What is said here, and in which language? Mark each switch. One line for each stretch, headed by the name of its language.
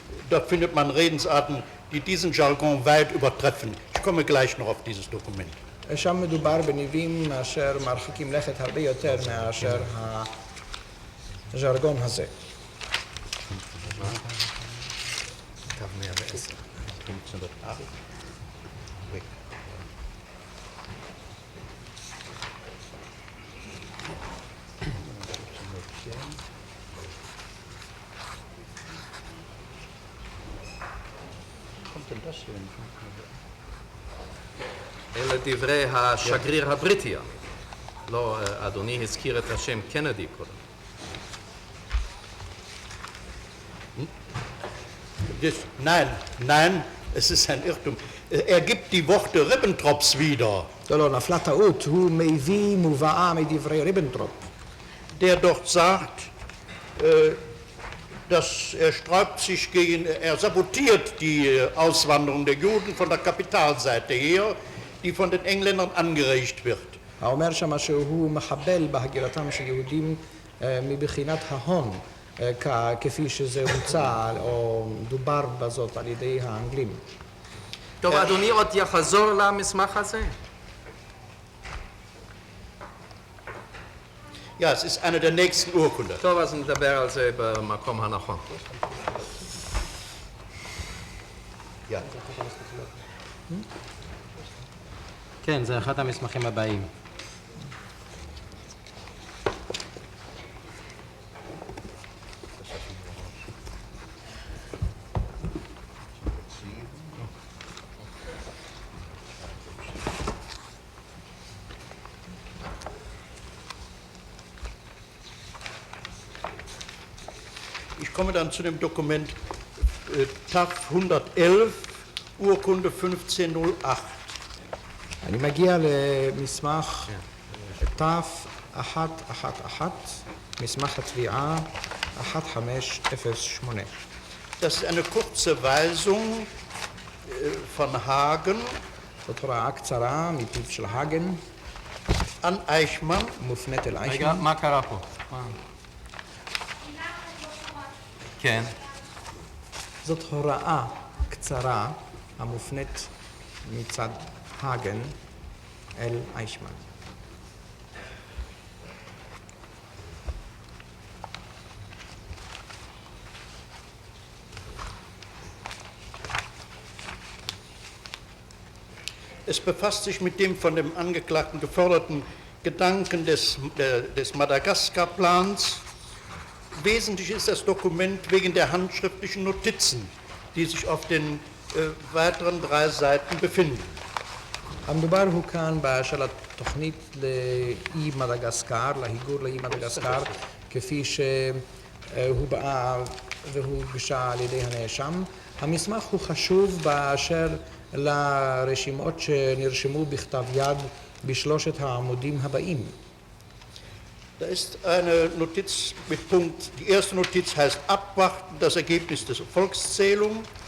German: dort findet man Redensarten, die diesen Jargon weit übertreffen. Ich komme gleich noch auf dieses Dokument.
Hebrew: שם מדובר בניבים אשר מרחיקים לכת הרבה יותר מאשר הז'רגון הזה. תו 110. אלה דברי השגריר הבריטי. לא, אדוני הזכיר את השם קנדי קודם.
German: Nein, es ist ein Irrtum. Er gibt die Worte Ribbentrops wieder,
Hebrew: לא, נפלה טעות, הוא מביא מובאה מדברי ריבנטרופ.
German: der dort sagt, dass er sabotiert die Auswanderung der Juden von der Kapitalseite her, die von den Engländern angeregt wird.
Hebrew: האומר שמה שהוא מחבל בהגירתם של יהודים מבחינת ההון, כפי שזה הוצע או דובר בזאת על ידי האנגלים. טוב, אדוני עוד יחזור למסמך הזה?
German: Ja, es ist eine der nächsten Urkunden.
Hebrew: טוב, אז נדבר על זה במקום הנכון.
German: Ja.
Hebrew: כן, זה אחד המסמכים הבאים.
German: Ich komme dann zu dem Dokument TAF 111, Urkunde 1508.
Hebrew: אני מגיע למסמך תף 111, מסמך התביעה 1508.
German: Das ist eine kurze Weisung von Hagen
Hebrew: זאת הוראה קצרה מפיו של האגן,
German: an Eichmann,
Hebrew: מופנית אל רגע, אייכמן. מה קרה פה? כן. זאת הוראה קצרה המופנית מצד האגן אל אייכמן.
German: Es befasst sich mit dem von dem Angeklagten geforderten Gedanken des Madagaskar-Plans. Wesentlich ist das Dokument wegen der handschriftlichen Notizen, die sich auf den weiteren 3 Seiten befinden.
Hebrew: המדובר הוא כאן באשר לתוכנית לאי מדגסקר, להיגור לאי מדגסקר, כפי שהובאה והוגשה על ידי הנאשם. המסמך הוא חשוב באשר לרשימות שנרשמו בכתב יד בשלושת העמודים הבאים.
German: Da ist eine Notiz mit Punkt, die erste Notiz heißt Abwarten, das Ergebnis der Volkszählung.